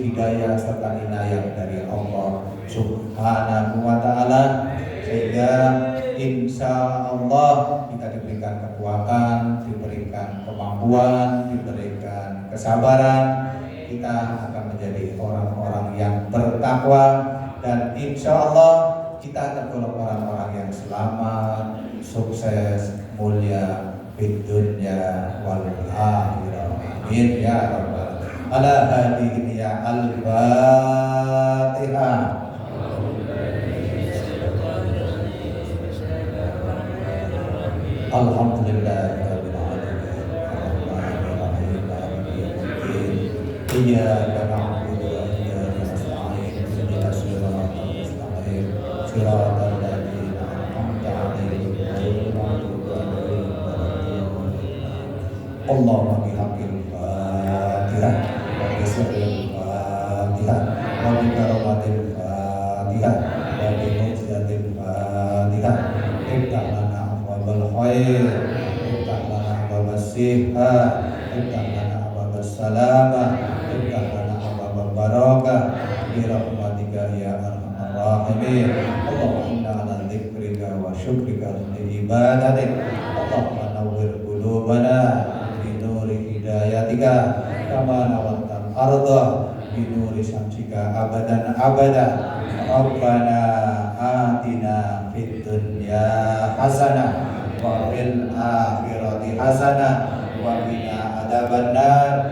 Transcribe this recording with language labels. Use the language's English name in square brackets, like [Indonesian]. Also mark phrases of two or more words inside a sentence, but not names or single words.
[Indonesian] hidayah serta inayah dari Allah [Arabic] سبحانه وتعالى, [Indonesian] sehingga [Arabic] إن شاء الله [Indonesian] kita diberikan kekuatan, diberikan kemampuan, diberikan kesabaran, kita akan menjadi orang-orang yang bertakwa, dan [Arabic] إن شاء الله [Indonesian] kita tergolong orang-orang yang selamat, sukses, mulia di dunia [Arabic] والآخرة. آمين يا رب العالمين. على هذه يا الفاتحة. الحمد لله رب العالمين. الرحمن الرحيم. مالك يوم الدين. إياك نعبد وإياك نستعين. اهدنا الصراط المستقيم. صراط الذين أنعمت عليهم غير المغضوب عليهم ولا الضالين. اللهم بحق الفاتحة وبسر الفاتحة وبكرامة الفاتحة وبمعجزة الفاتحة. افتح لنا أبواب الخير، افتح لنا أبواب الصحة، افتح لنا أبواب السلامة، افتح لنا أبواب البركة برحمتك يا أرحم الراحمين. اللهم إنا على ذكرك وشكرك لعبادتك. اللهم نور قلوبنا بنور هدايتك كما نورت الأرض بنور شمسك أبدا أبدا. ربنا آتنا في الدنيا حسنة وفي الآخرة حسنة وقنا عذاب النار.